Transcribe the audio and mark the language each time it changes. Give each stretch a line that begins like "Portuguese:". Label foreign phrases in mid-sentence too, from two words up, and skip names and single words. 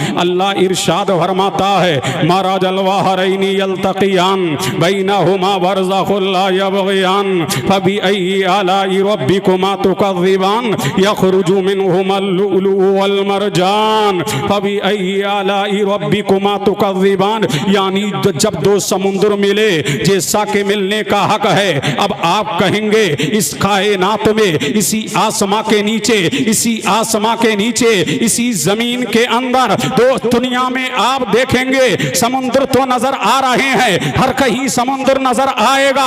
Urdu: اللہ ارشاد فرماتا ہے
Arabic: مرج البحرين يلتقيان بينهما برزخ لا يبغيان فبأي آلاء ربكما تكذبان يخرج منهما اللؤلؤ والمرجان فبأي آلاء ربكما تكذبان.
Urdu: یعنی جب دو سمندر ملے جیسا کہ ملنے کا حق ہے، اب آپ کہیں گے اس کائنات میں، اسی آسماں کے نیچے، اسی آسماں کے نیچے، اسی زمین کے اندر، دو دنیا میں آپ دیکھیں گے سمندر تو نظر آ رہے ہیں، ہر کہیں سمندر نظر آئے گا.